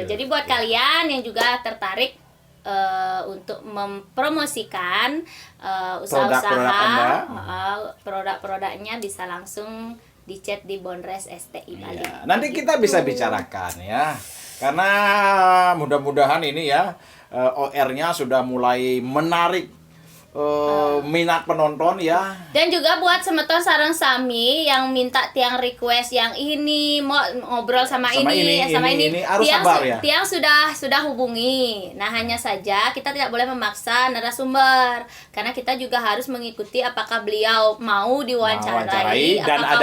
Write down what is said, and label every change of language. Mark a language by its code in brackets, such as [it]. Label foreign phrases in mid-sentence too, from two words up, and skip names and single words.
[id] Jadi buat kalian yang juga tertarik untuk mempromosikan usaha-usaha produk-produknya bisa langsung di chat di Bonres STI Bali. Nanti kita bisa bicarakan ya. Karena mudah-mudahan ini ya OR-nya sudah mulai menarik minat penonton ya. Dan juga buat [ban] semeton sareng sami [id] yang minta Tiang request yang ini mau ngobrol sama ini harus sabar ya. Tiang sudah hubungi. Nah, hanya saja kita tidak boleh memaksa narasumber karena kita juga harus mengikuti apakah beliau mau diwawancarai, dan apakah